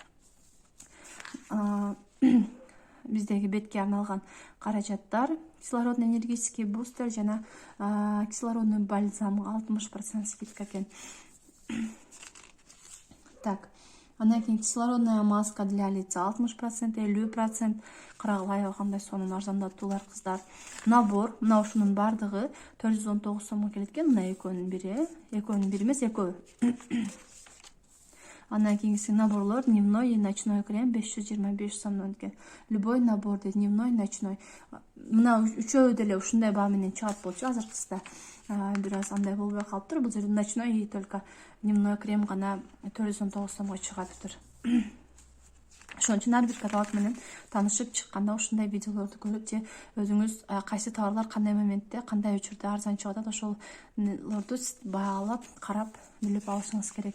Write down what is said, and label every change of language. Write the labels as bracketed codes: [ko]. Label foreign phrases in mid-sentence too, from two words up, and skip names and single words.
[ky] Биздеги бетке арналган каражаттар, [ru] кислородный энергетический бустер [ky] жана [ru] кислородный бальзам [ky] 60% скидка экен. [ru] Так, [ky] андан кийин [ru] кислородная маска для лица 60%, 50%. [ky] Карагыла аябагандай сонун арзандатуулар кыздар. Набор, мына ушунун бардыгы 419 сомго келет экен. Мына экөөнүн бири эмес, экөө. Андан кийинки наборлор [ru] дневной и ночной крем [ky] 525 сомдон экен. [ru] Любой набор [ky] дейт, [ru] дневной, ночной. [ky] Мына үчөө деле ушундай баа менен чыгат болчу. Азыркысында бир аз андай болбой калыптыр. Бул жерде [ru] ночной и только дневной крем [ky] гана 419 сомго чыгаптыр. Ошон үчүн ар бир каталог менен таанышып чыкканда ушундай видеолорду көрүп же өзүңүз кайсы товарлар кандай моментте, кандай учурда арзан чыгып атат, ошолорду баалап, карап, билип алышыңыз керек.